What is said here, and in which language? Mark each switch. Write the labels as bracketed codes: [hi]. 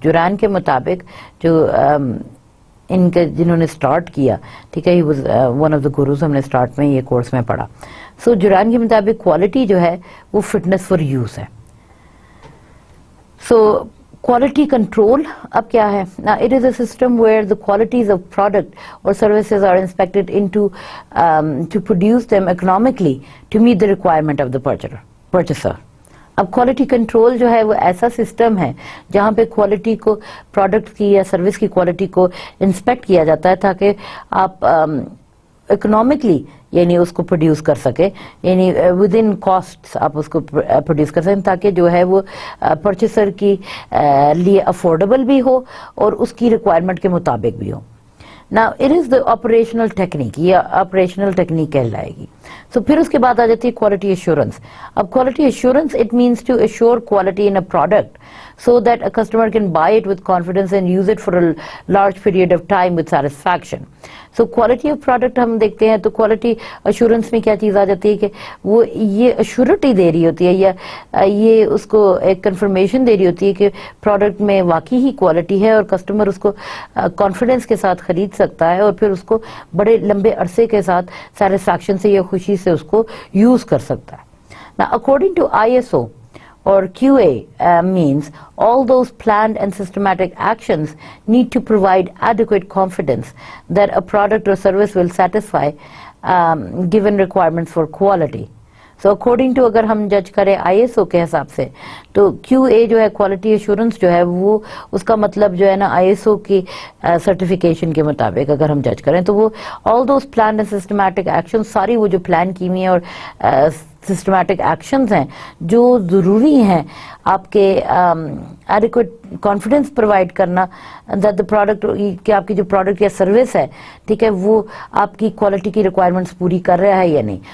[hi] जुरान के मुताबिक जो इनके जिन्होंने स्टार्ट किया, ठीक है, [en] he was one of the gurus, [hi] हमने स्टार्ट में ये कोर्स में पढ़ा. सो जुरान के मुताबिक क्वालिटी जो है वो फिटनेस फॉर यूज है. सो क्वालिटी कंट्रोल अब क्या है? [en] Now it is a system where the qualities of product or services are inspected into to produce them economically to meet the requirement of the purchaser. [hi] अब quality control जो है वो ऐसा system है जहाँ पे क्वालिटी को, प्रोडक्ट की या सर्विस की क्वालिटी को इंस्पेक्ट किया जाता है ताकि आप इकोनॉमिकली यानी उसको प्रोड्यूस कर सके, यानी विद इन कॉस्ट आप उसको प्रोड्यूस कर सकें ताकि जो है वो परचेसर की लिए अफोर्डेबल भी हो और उसकी रिक्वायरमेंट के मुताबिक भी हो. [en] Now it is the operational technique, [hi] ये operational technique कहलाएगी. So फिर उसके बाद आ जाती है quality assurance. [en] अब quality assurance it means to assure quality in a product so that a customer can buy it with confidence and use it for a large period of time with satisfaction. [hi] So quality of product हम देखते हैं तो quality assurance में क्या चीज़ आ जाती है कि वो ये assurity दे रही होती है या ये उसको एक confirmation दे रही होती है कि product में वाकई ही quality है और customer उसको confidence के साथ खरीद सकता है और फिर उसको बड़े लंबे अरसे के साथ satisfaction से या खुशी से उसको use कर सकता है. [en] Now according to ISO or QA means all those planned and systematic actions need to provide adequate confidence that a product or service will satisfy given requirements for quality. [hi] So according to अगर हम जज करें ISO के हिसाब से तो QA जो है क्वालिटी एश्योरेंस जो है वो उसका मतलब जो है ना ISO की सर्टिफिकेशन के मुताबिक अगर हम जज करें तो वो [en] all those plan and systematic action, [hi] सारी वो जो प्लान की हुई है और सिस्टमैटिक एक्शंस हैं जो ज़रूरी हैं आपके एडिक्वेट कॉन्फिडेंस प्रोवाइड करना [en] that the product [hi] कि आपकी जो प्रोडक्ट या सर्विस है, ठीक है, वो आपकी क्वालिटी की रिक्वायरमेंट्स पूरी कर रहा है या नहीं.